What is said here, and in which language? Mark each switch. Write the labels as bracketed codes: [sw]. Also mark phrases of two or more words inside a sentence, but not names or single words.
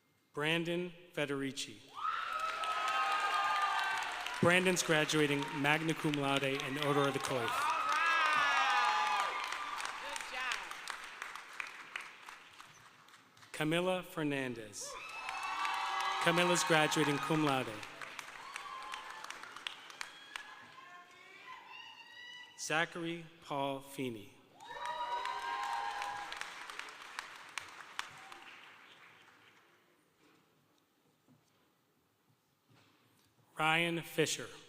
[en] Brandon Federici. Brandon's graduating [la] magna cum laude [en] and Order of the Coif. Good job. Camila Fernandez. Camila's graduating [la] cum laude. [en] Zachary Paul Feeney. Ryan Fisher.